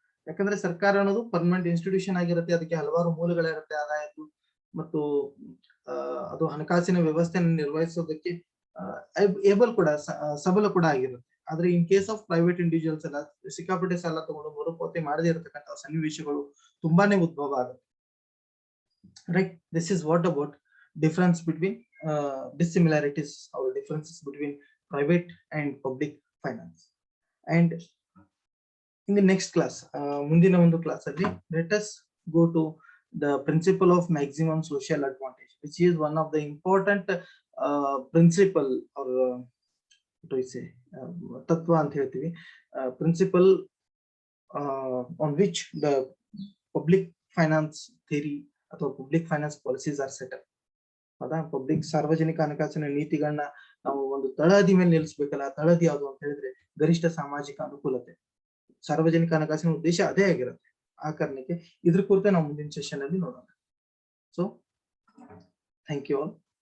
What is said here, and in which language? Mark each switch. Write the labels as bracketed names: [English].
[Kannada] ಯಾಕಂದ್ರೆ ಸರ್ಕಾರ ಅನ್ನೋದು ಪರ್ಮನೆಂಟ್ ಇನ್ಸ್ಟಿಟ್ಯೂಷನ್ ಆಗಿರುತ್ತೆ. ಅದಕ್ಕೆ ಹಲವಾರು ಮೂಲಗಳಿರುತ್ತೆ ಆದಾಯದ್ದು, ಮತ್ತು ಅದು ಹಣಕಾಸಿನ ವ್ಯವಸ್ಥೆಯನ್ನು ನಿರ್ವಹಿಸೋದಕ್ಕೆ ಏಬಲ್ ಕೂಡ, ಸಬಲ ಕೂಡ ಆಗಿರುತ್ತೆ. ಆದ್ರೆ in case of private individuals ಎಲ್ಲ ಸಿಕ್ಕಾಪಟ್ಟೆ ಸಾಲ ತಗೊಂಡು ಮರುಪಾವತಿ ಮಾಡದೇ ಇರತಕ್ಕಂತಹ ಸನ್ನಿವೇಶಗಳು ತುಂಬಾನೇ ಉದ್ಭವ ಆಗುತ್ತೆ. Right. [English] This is what about difference between dissimilarities or differences between private and public finance. And in the next class, [Kannada] mundina ondu class alli [English] let us go to the principle of maximum social advantage, which is one of the important principle, or what do we say, [Kannada] tatva anta heltivi, [English] principle on which the public finance theory ಅಥವಾ public finance policies are set up. [Kannada] ಹೌದಾ? ಸಾರ್ವಜನಿಕ ಹಣಕಾಸಿನ ನೀತಿಗಳನ್ನ ನಾವು ಒಂದು ತಳಹದಿ ಮೇಲೆ ನಿಲ್ಲಿಸಬೇಕಲ್ಲ. ತಳಹದಿ ಯಾವುದು ಅಂತ ಹೇಳಿದ್ರೆ ಗರಿಷ್ಠ ಸಾಮಾಜಿಕ ಅನುಕೂಲತೆ. ಸಾರ್ವಜನಿಕ ಹಣಕಾಸಿನ ಉದ್ದೇಶ ಅದೇ ಆಗಿರುತ್ತೆ. ಆ ಕಾರಣಕ್ಕೆ ಇದ್ರ ಕುರಿತು ನಾವು ಮುಂದಿನ ಸೆಷನ್ ಅಲ್ಲಿ ನೋಡೋಣ. So thank you all.